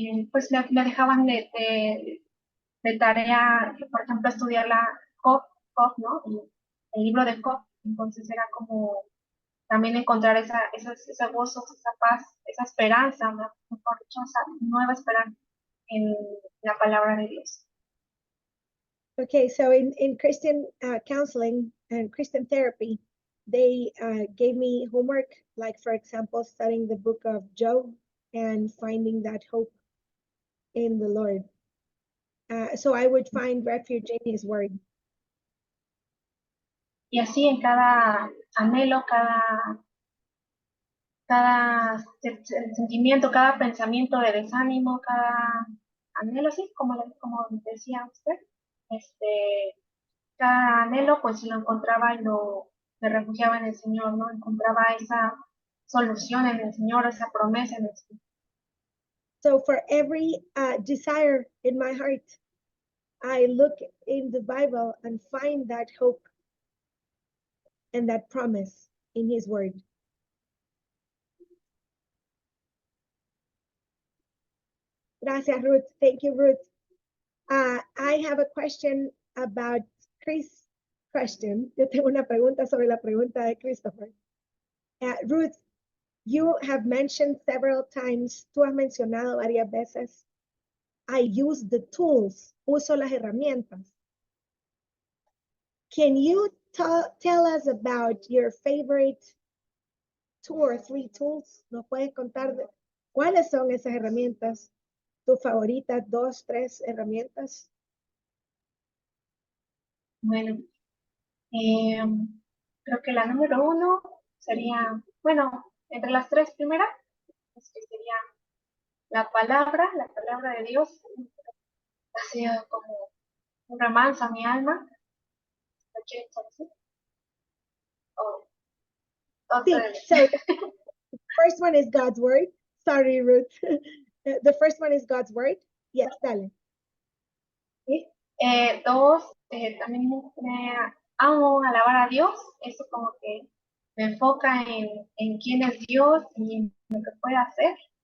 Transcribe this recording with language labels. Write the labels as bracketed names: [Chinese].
[Spanish] pues me dejaban de tarea, por ejemplo, estudiar la Job, ¿no? El libro de Job. Entonces era como también encontrar ese gozo, esa paz, esa esperanza, mejor dicho, esa nueva esperanza en la palabra de Dios. [English] Okay, so in Christian counseling and Christian therapy, they gave me homework, like for example, studying the book of Job and finding that hope in the Lord. So I would find refuge in his word. [Spanish] Y así en cada anhelo, cada sentimiento, cada pensamiento de desánimo, cada anhelo, sí, como decía usted, cada anhelo pues lo encontraba y me refugiaba en el Señor, ¿no? Encontraba esa solución en el Señor, esa promesa en el Señor. [English] So for every desire in my heart, I look in the Bible and find that hope and that promise in his word. [Spanish] Gracias, Ruth. [English] Thank you, Ruth. I have a question about Chris' question. [Spanish] Yo tengo una pregunta sobre la pregunta de Christopher. [English] Ruth, you have mentioned several times, [Spanish] tú has mencionado varias veces, [English] I use the tools, [Spanish] uso las herramientas. [English] Can you tell us about your favorite 2 or 3 tools? [Spanish] ¿Nos puedes contar cuáles son esas herramientas? ¿Tus favoritas 2, 3 herramientas? Bueno, creo que la número 1 sería, bueno, entre las 3 primeras, pues que sería la palabra de Dios, ha sido como un remanso a mi alma. ¿Lo quieren traducir? [English] So first one is God's word. Sorry, Ruth. The first one is God's word. Yes, dale. [Spanish] ¿Sí? 2, también me amo alabar a Dios. Eso como que me enfoca en quién es Dios y en lo que puede hacer.